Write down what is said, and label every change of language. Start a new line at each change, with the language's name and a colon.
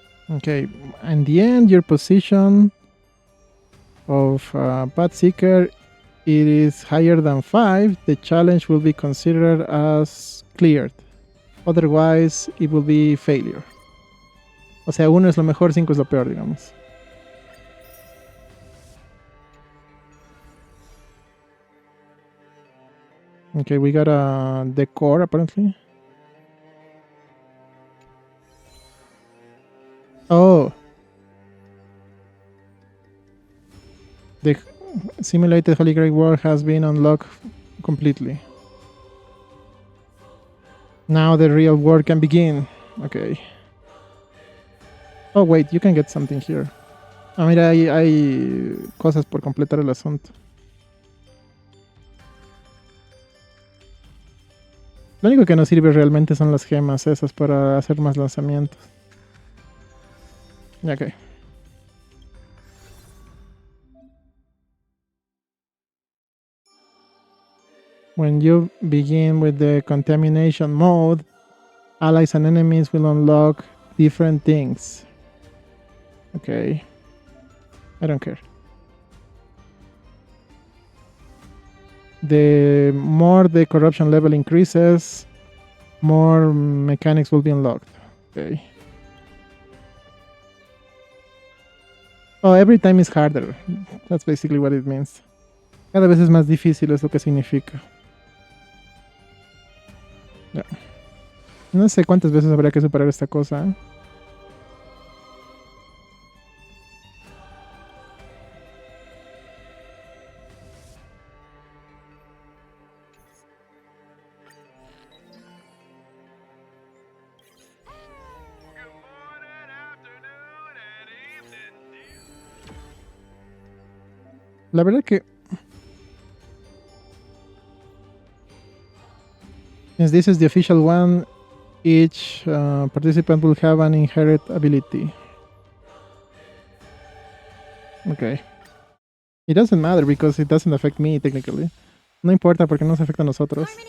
English: Okay, in the end, your position of Path Seeker, it is higher than 5. The challenge will be considered as cleared. Otherwise, it will be failure.
Spanish: O sea, 1 es lo mejor, 5 es lo peor, digamos.
English: Okay, we got the core apparently. Oh. The simulated Holy Grail War has been unlocked completely. Now the real war can begin. Okay. Oh, wait, you can get something here.
Spanish: Ah, mira, hay cosas por completar el asunto. Lo único que nos sirve realmente son las gemas esas para hacer más lanzamientos.
English: Ok. When you begin with the contamination mode, allies and enemies will unlock different things. Okay. I don't care. The more the corruption level increases, more mechanics will be unlocked. Okay. Oh, every time is harder. That's basically what it means.
Spanish: Cada vez es más difícil, es lo que significa. Yeah. No sé cuántas veces habría que superar esta cosa, ¿eh? La verdad que
English: since this is the official one, each participant will have an inherent ability. Okay. It doesn't matter because it doesn't affect me technically.
Spanish: No importa porque no se afecta a nosotros.